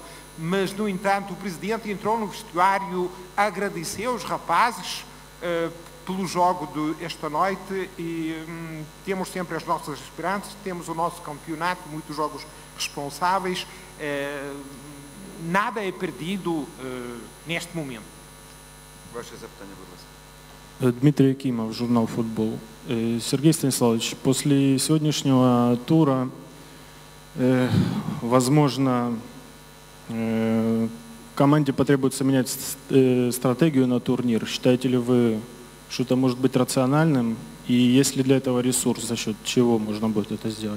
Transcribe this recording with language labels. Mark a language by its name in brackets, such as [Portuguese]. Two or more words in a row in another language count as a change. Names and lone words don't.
[Portuguese] Mas, no entanto, o presidente entrou no vestiário, agradeceu os rapazes pelo jogo de esta noite e temos sempre as nossas esperanças, temos o nosso campeonato, muitos jogos responsáveis, nada é perdido neste momento. [Ukrainian] Ваше запитання, будь ласка. [Russian] Дмитрий Якимов, журнал «Футбол». Сергей Станиславович, после сегодняшнего тура, возможно, команде потребуется менять стратегию на турнир. Считаете ли вы, что это может быть рациональным? И есть ли для этого ресурс, за счет чего можно будет это сделать?